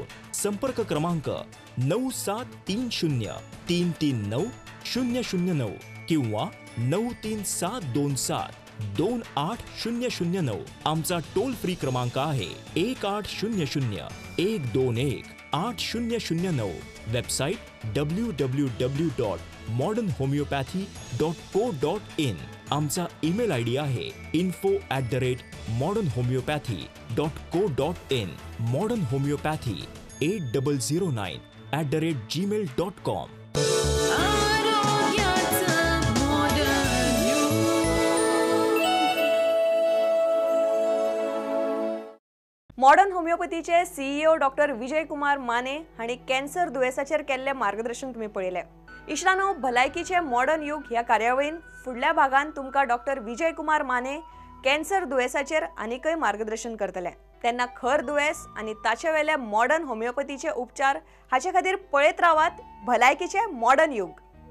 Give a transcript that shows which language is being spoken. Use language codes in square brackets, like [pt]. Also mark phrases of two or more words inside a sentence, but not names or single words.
[mr] संपर्क क्रमांक 9730339009 किंवा 937272800. आमचा [en] toll free [mr] क्रमांक आहे 1800-121-8009. वेबसाईट www.modernhomeopathy.co.in. आमचा ईमेल आयडी आहे info@modernhomeopathy.co.in. मॉडर्न होमिओपॅथी 8009@gmail.com. [kok] मॉडर्न होमिओपॅथीचे CEO डॉक्टर विजय कुमार माने हांणी कॅन्सर दुयेसाचेर केल्ले मार्गदर्शन तुम्ही पळयलें. इश्टानो, भलायकीचे मॉडर्न युग ह्या कार्यावळीन फुडल्या भागान तुमकां डॉक्टर विजय कुमार माने कॅन्सर दुयेसाचेर आनीकय मार्गदर्शन करतले. तेन्ना खर दुयेस आनी ताचे वेले मॉडर्न होमिओपॅथीचे उपचार हाचे खातीर पळयत रावात भलायकीचे मॉडर्न युग.